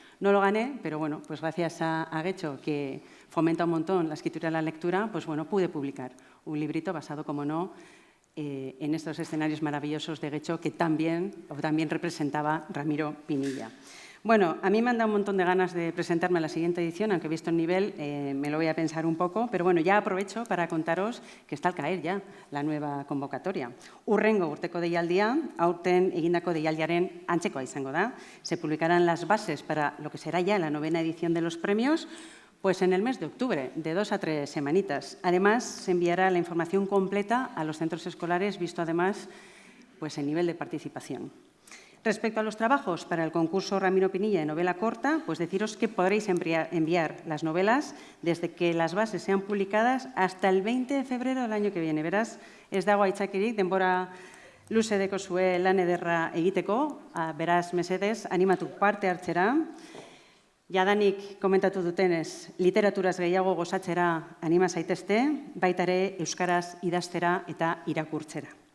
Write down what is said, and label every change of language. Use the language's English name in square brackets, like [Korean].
[Spanish] No lo gané, pero bueno, pues gracias a Getxo, que fomenta un montón la escritura y la lectura, pues bueno, pude publicar un librito basado, como no, en estos escenarios maravillosos de Getxo que también representaba Ramiro Pinilla. Bueno, a mí me han dado un montón de ganas de presentarme a la siguiente edición, aunque visto el nivel me lo voy a pensar un poco, pero bueno, ya aprovecho para contaros que está al caer ya la nueva convocatoria. [Basque] Hurrengo urteko deialdia, aurten egindako deialdiaren antzekoa izango da. [Spanish] Se publicarán las bases para lo que será ya la 9ª edición de los premios, pues en el mes de octubre, de 2 a 3 semanitas. Además, se enviará la información completa a los centros escolares, visto además pues el nivel de participación. Respecto a los trabajos para el concurso Ramiro Pinilla de novela corta, pues deciros que podréis enviar las novelas desde que las bases sean publicadas hasta el 20 de febrero del año que viene. [Basque] Beraz, ez dago aitzakirik, denbora luze dekozue lan ederra egiteko, beraz, mesedez, animatu parte hartzera. Jadanik komentatu dutenez, literaturaz gehiago gozatzera anima zaitezte, baita ere euskaraz idaztera eta irakurtzera.